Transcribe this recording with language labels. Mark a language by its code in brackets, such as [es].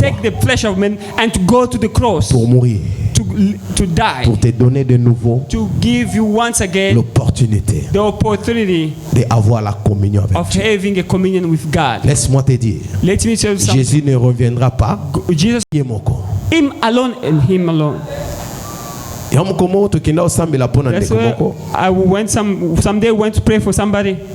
[en] take the flesh of men and to go to the cross [fr] pour mourir, [en] to die, [fr] pour te donner de nouveau [en] to give you once again [fr] l'opportunité [en] the opportunity [fr] d'avoir la communion avec [en] of [fr] Dieu. [en] having a communion with God. [fr] Laisse-moi te dire, [en] Let me tell you something. [fr] Jésus ne reviendra pas. [en] Jesus, him alone and him alone. That's why I went someday went to pray for somebody.